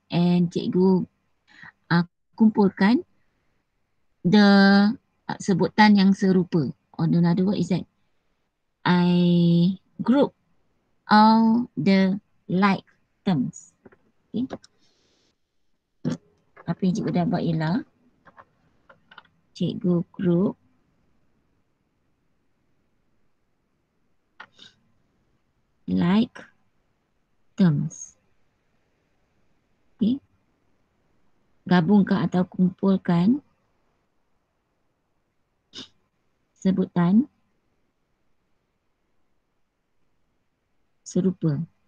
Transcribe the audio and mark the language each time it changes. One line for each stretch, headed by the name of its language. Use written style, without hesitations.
Malay: And cikgu kumpulkan the sebutan yang serupa.
English: Or another word is that I group all the like terms. Okay.
Malay: Apa yang cikgu dah buat ialah cikgu
English: group like terms.
Malay: Okay. Gabungkan atau kumpulkan sebutan serupa.